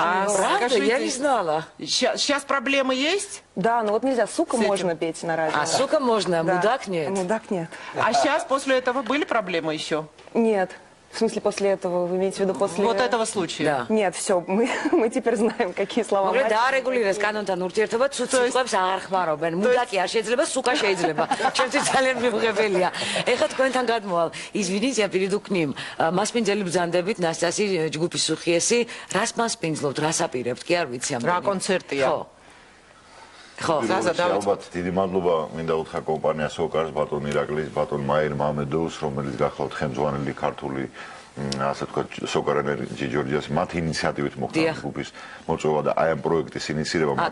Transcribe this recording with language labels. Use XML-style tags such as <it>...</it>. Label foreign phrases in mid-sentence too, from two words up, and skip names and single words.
<ru>Правда? Я не знала. Сейчас проблемы есть? Да, но вот нельзя. Сука можно петь на радио. А сука можно, а мудак нет? Мудак нет. А сейчас после этого были проблемы еще? Нет. В смысле, после этого, вы имеете в виду после... Вот этого случая? Да. Нет, все, мы теперь знаем, какие слова.</ru> <ka>Მოკლედ დაარეგულირეს კანონთან ურთიერთობა, თუ სიტყვებს არ ხმარობენ. მუდაკი არ შეიძლება, სუკა შეიძლება. ჩემთვის ძალიან მიუღებელია. ეხლა თქვენთან გადმოვალ.</ka> <ru>Извините, перейду к ним.</ru> <ka>მასპინძელი ბრძანდებით, ნასტასი ჯგუფის სუხიესი, რას მასპინძლობთ, რას აპირებთ, კი არ ვიცი ამ. რა კონცერტია? ხო. ალბათ დიდი მადლობა მინდა უთხრა კომპანიას სოკარს, ბატონ ირაკლის, ბატონ მაირ მამედოვს, რომელიც გახლავთ ხელმძღვანელი ქართული ასე თქვა სოკარ ენერგი ჯორჯიას მათ ინიციატივით მოხდა ჯგუფის მოწვევა და აი ამ პროექტის ინიციირება მათ</ka>